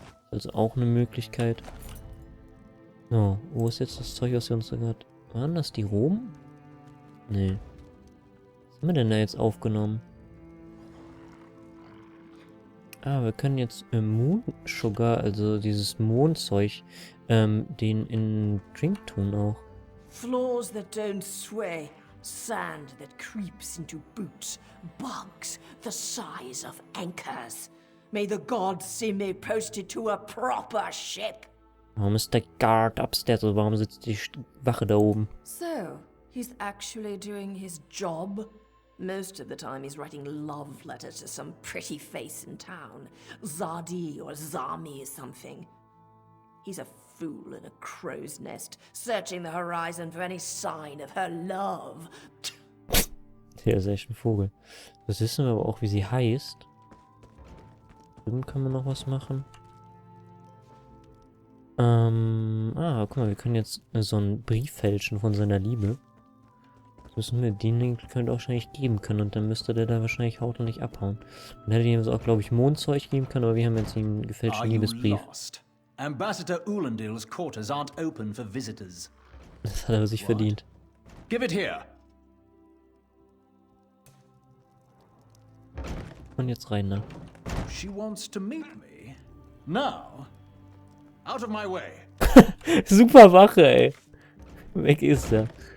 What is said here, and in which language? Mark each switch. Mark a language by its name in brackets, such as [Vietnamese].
[German] Also auch eine Möglichkeit. Oh, wo ist jetzt das Zeug, was wir uns da gerade... Waren das die Roben? Nee. Was haben wir denn da jetzt aufgenommen? Ah, wir können jetzt Moon Sugar, also dieses Mondzeug, den in Drink tun auch. [English] Floors that don't sway, sand that creeps into boots, bugs the size of anchors. May the gods see me posted to a proper ship. [German] Warum ist der [English] Guard upstairs? [German] Also warum sitzt die Wache da oben? [English] So, he's actually doing his job? Most of the time he's writing love letters to some pretty face in town. Zadi or Zami or something. He's a fool in a crow's nest, searching the horizon for any sign of her love. [German] Der ist echt ein Vogel. Das wissen wir aber auch, wie sie heißt. Drüben können wir noch was machen. Guck mal, wir können jetzt so einen Brief fälschen von seiner Liebe. Das müssen wir den könnte auch wahrscheinlich geben können und dann müsste der da wahrscheinlich haut und nicht abhauen. Dann hätte ihm auch, glaube ich, Mondzeug geben können, aber wir haben jetzt einen gefälschten Liebesbrief. [English] Ambassador Ulandil's quarters aren't open for visitors. [German] Das hat er sich verdient. [English] Give it here. [German] Und jetzt rein da. [English] She wants to meet me. Now, out of my way. [German] Super Wache, ey. Weg ist er.